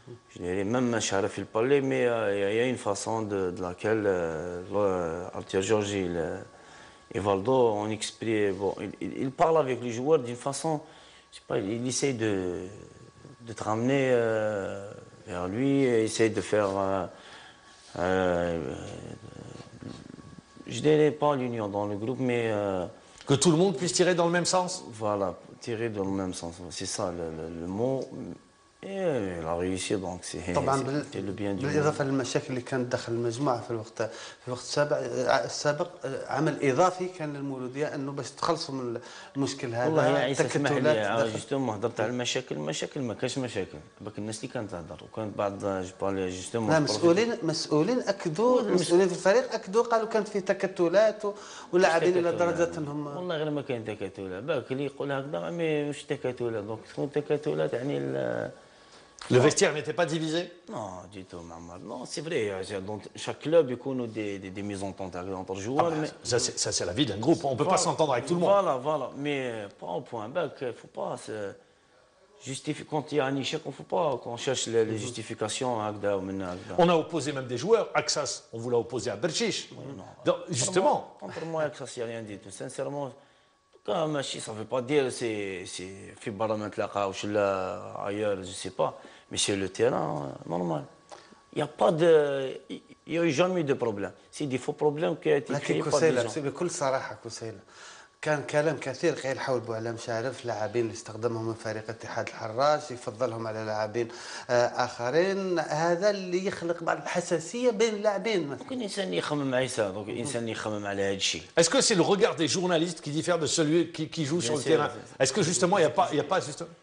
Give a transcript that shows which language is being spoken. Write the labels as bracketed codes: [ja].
[fr] Je dirais, même Sharif, il parlait, mais il y a une façon de laquelle Arthur Georges et Valdo, on exprime, il parle avec les joueurs d'une façon, je sais pas, il essaie de te ramener vers lui, il essaie de faire, je dirais pas l'union dans le groupe, mais... que tout le monde puisse tirer dans le même sens? Voilà, tirer dans le même sens, c'est ça le mot. Et il a réussi, donc c'est le bien du [ar] بالإضافة للمشاكل اللي كانت داخل المجموعة في الوقت السابق عمل إضافي كان للمولودية أنه باش تخلصوا من المشكل هذا. والله يا عيسى اسمح لي جوستومون هضرت على المشاكل ما كاش مشاكل، باك الناس اللي كانت تهضر وكانت بعض جبالي جوستومون مسؤولين أكدوا، المسؤولين في الفريق أكدوا، قالوا كانت في تكتلات ولاعبين إلى درجة أنهم والله غير ما كاين تكتلات، باك اللي يقول هكذا مش تكتلات، دونك تكون تكتلات يعني [fr] Le vestiaire n'était pas divisé? Non, du tout, Mamad. Non, c'est vrai. Dans chaque club, il y a des mésententes entre joueurs. Ah bah, mais... Ça, c'est la vie d'un groupe. On ne peut pas s'entendre avec tout le monde. Voilà. Mais pas au point bac. Il ne faut pas se justifier. Quand il y a un échec, il ne faut pas qu'on cherche les justifications. On a opposé même des joueurs. Axas, on vous l'a opposé à Berchiche. Donc, justement. Contre moi, Axas, il n'y a rien dit. Sincèrement, ça ne veut pas dire que c'est fait barrament la ou ailleurs, je ne sais pas. Mais sur le terrain, normal. Il n'y a eu jamais de problème. C'est des faux problèmes qui ont été créés par des gens. [ar] بكل صراحة كسيلة كان كلام كثير قيل حول بوعلام شارف، لاعبين اللي استخدمهم من فريق اتحاد الحراش يفضلهم على لاعبين آخرين، هذا اللي يخلق بعض الحساسية بين اللاعبين. ممكن الإنسان يخمم عيسى، دونك الإنسان يخمم على هذا الشيء. [fr] Est-ce que c'est le regard des journalistes qui diffère de celui qui joue sur le terrain? Est-ce que justement, il n'y a pas justement...